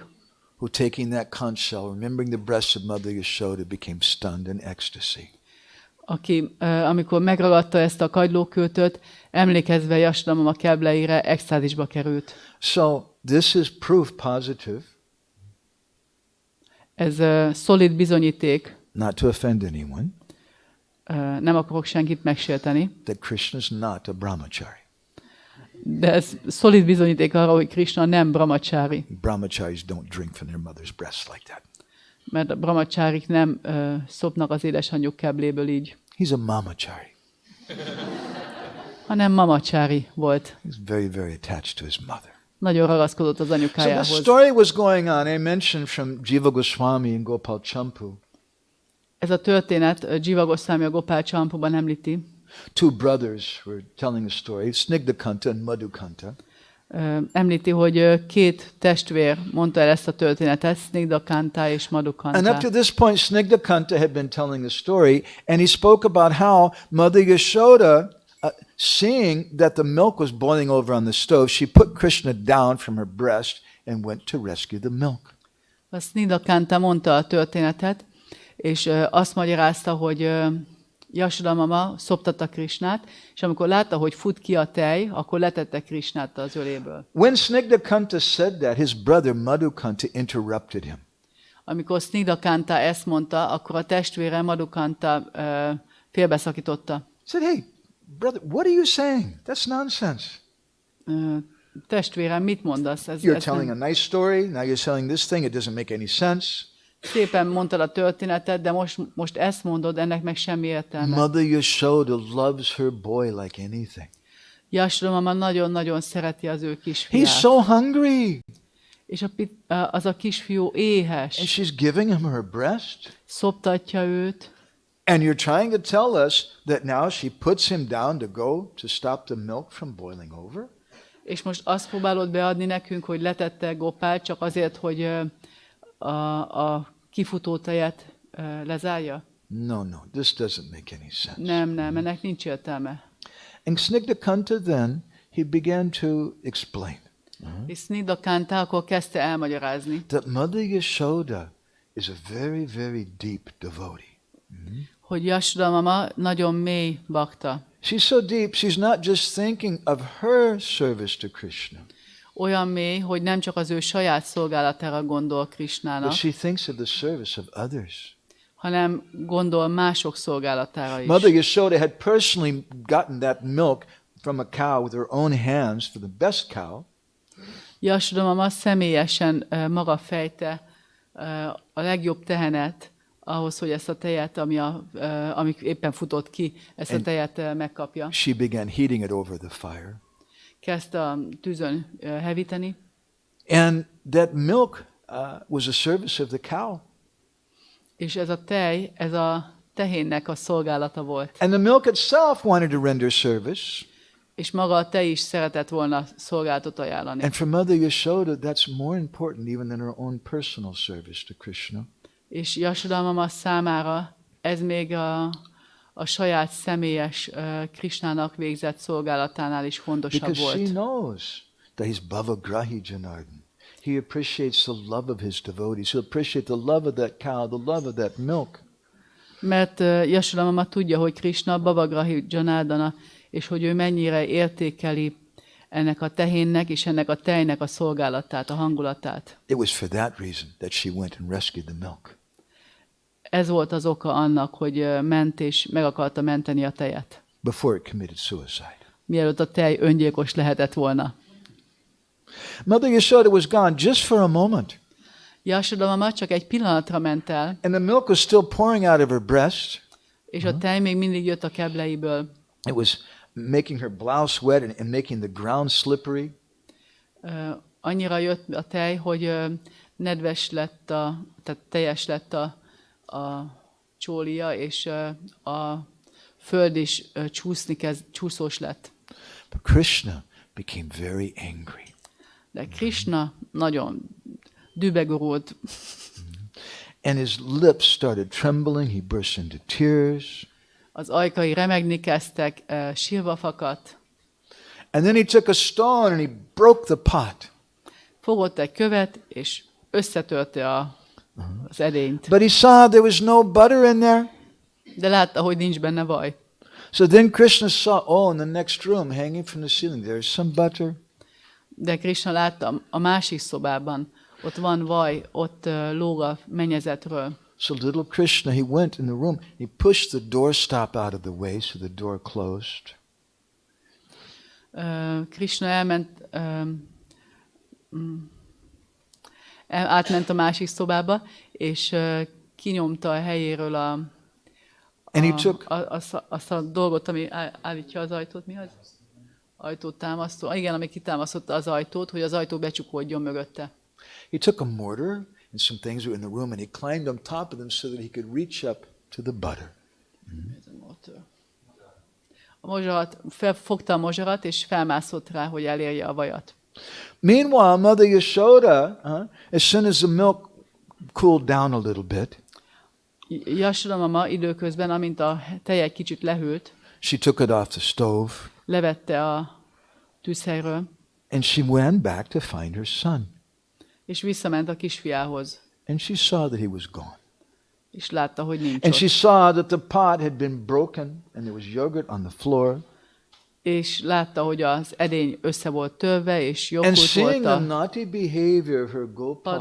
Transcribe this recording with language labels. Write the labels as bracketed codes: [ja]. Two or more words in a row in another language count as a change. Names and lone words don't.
[en] who taking that conch shell, remembering the breast of Mother Yashoda, became stunned in ecstasy. [hu] aki amikor megragadta ezt a kagylókürtöt, emlékezve Yashoda mama kebleire, extázisba került. [en] So this is proof positive, [hu] Ez szolid bizonyíték, [en] not to offend anyone, [hu] nem akarok senkit megsérteni, [en] that Krishna is not a brahmachari. [hu] de ez szolid bizonyíték arra, hogy Krishna nem brahmacsári, [en] Brahmacharis don't drink from their mother's breast like that. [hu] mert a brahmacsárik nem szopnak az édesanyjuk kebléből így, [en] He's a mamachari. [hu] hanem mamacsári volt. [en] He's very, very attached to his mother. [hu] Nagyon ragaszkodott az [en] So this [hu] anyukájához. [en] story was going on. I mentioned from Jiva Goswami and Gopal Champu. [hu] Ez a történet Jiva Goswami a Gopal Champuban említi. [en] Two brothers were telling a story, Snigdhakanta and Madhukanta. [hu] említi, hogy két testvér mondta el ezt a történetet, Snigdakanta és [en] And up [hu] Madhukanta. [en] to this point, Snigdakanta had been telling the story, and he spoke about how Mother Yashoda, seeing that the milk was boiling over on the stove, she put Krishna down from her breast and went to rescue the milk. [hu] A Snigdakanta mondta a történetet, és azt magyarázta, hogy Yashoda mama szoptatta Krishnát, és amikor látta, hogy fut ki a tej, akkor letette Krishnát az öléből. [en] When Snigdakanta said that, his brother Madhukanta interrupted him. [hu] Amikor Snigdakanta ezt mondta, akkor a testvére Madhukanta félbeszakította. [en] He said, "Hey, brother, what are you saying? That's nonsense. [hu] Testvérem, mit mondasz? [en] You're telling a nice story, now you're telling this thing, it doesn't make any sense." [hu] Szépen mondtad a történetet, de most ezt mondod, ennek meg semmi értelme. [en] Mother Yashoda loves her boy like anything. [hu] Yashoda mama nagyon-nagyon szereti az ő kisfiát. [en] He's so hungry. [hu] És az a kisfiú éhes. [en] And she's giving him her breast. [hu] Szoptatja őt. [en] And you're trying to tell us that now she puts him down to go to stop the milk from boiling over? [hu] És most azt próbálod beadni nekünk, hogy letette Gopált csak azért, hogy a kifutó tejet lezárja? [en] No, this doesn't make any sense. [hu] Nem, ennek nincs értelme. [en] And Snigdakanta then, he began to explain [hu] És Snigdakanta akkor kezdte elmagyarázni, [en] that Mother Yashoda is a very, very deep devotee. [hu] hogy Yashoda mama nagyon mély bakta. [en] She's so deep, she's not just thinking of her service to Krishna, [hu] Olyan mély, hogy nem csak az ő saját szolgálatára gondol [en] but [hu] Krishnának, [en] she thinks of the service of others. [hu] hanem gondol mások szolgálatára is. [en] Mother Yashoda had personally gotten that milk from a cow with her own hands for the best cow. [hu] Yashoda mama személyesen maga fejte a legjobb tehenet ahhoz, hogy ezt a tejet, ami éppen futott ki, ezt a tejet megkapja. [en] She began heating it over the fire. [hu] Kezdte a tűzön hevíteni, [en] And that milk was a service of the cow. [hu] és ez a tej, ez a tehénnek a szolgálata volt. [en] And the milk itself wanted to render service. [hu] És maga a tej is szeretett volna szolgálatot ajánlani. [en] And for Mother Yashoda, that's more important even than her own personal service to Krishna. [hu] És Yashoda mama számára ez még a saját személyes Krishnának végzett szolgálatánál is fontosabb [en] Because [hu] volt. [en] she knows that he's Bhavagrahi Janardhan. He appreciates the love of his devotees. He'll appreciate the love of that cow, the love of that milk. [hu] Mert Yashoda mama tudja, hogy Krishna Bhavagrahi Janardhana, és hogy ő mennyire értékeli ennek a tehénnek és ennek a tejnek a szolgálatát, a hangulatát. [en] It was for that reason that she went and rescued the milk. [hu] Ez volt az oka annak, hogy ment és meg akarta menteni a tejet, [en] Before it committed suicide. [hu] mielőtt a tej öngyilkos lehetett volna. [en] Mother Yashoda was gone just for a moment. [hu] Yashoda mama csak egy pillanatra ment el, [en] And the milk was still pouring out of her breast. [hu] és a tej még mindig jött a kebleiből. [en] It was making her blouse wet and making the ground slippery. [hu] Annyira jött a tej, hogy nedves lett, tehát teljes lett a csólia, és a föld is csúszós lett. [en] But Krishna became very angry. [hu] De Krishna nagyon dübegorult, [en] And his lips started trembling. He burst into tears. [hu] az ajkai remegni kezdtek, sírva fakadt. [en] And then he took a stone and he broke the pot. [hu] Fogott egy követ, és összetörte az edényt. [en] But he saw there was no butter in there. [hu] De látta, hogy nincs benne vaj. [en] So then Krishna saw, oh, in the next room, hanging from the ceiling, there's some butter. [hu] De Krishna látta a másik szobában, ott van vaj, ott lóg a mennyezetről. [en] So little Krishna, he went in the room, he pushed the doorstop out of the way so the door closed. [hu] Krishna átment a másik szobába, és kinyomta a helyéről azt a dolgot, ami állítja az ajtót. Mi az? Ajtótámasztó. Igen, ami kitámasztotta az ajtót, hogy az ajtó becsukódjon mögötte. [en] He took a mortar and some things were in the room and he climbed on top of them so that he could reach up to the butter. [hu] Fogta a mozsarat, és felmászott rá, hogy elérje a vajat. [en] Meanwhile, Mother Yashoda, as soon as the milk cooled down a little bit, [hu] Yashoda mama időközben, amint a tej egy kicsit lehűlt, [en] she took it off the stove, [hu] levette a tűzhelyről, [en] and she went back to find her son. [hu] és visszament a kisfiához. [en] And she saw that he was gone. [hu] És látta, hogy nincs [en] And [hu] ott. [en] she saw that the pot had been broken and there was yogurt on the floor. [hu] És látta, hogy az edény össze volt törve, és [en] And [hu] joghurt [en] seeing [hu] volt [en] the [hu] a [en] naughty behavior of her Gopal,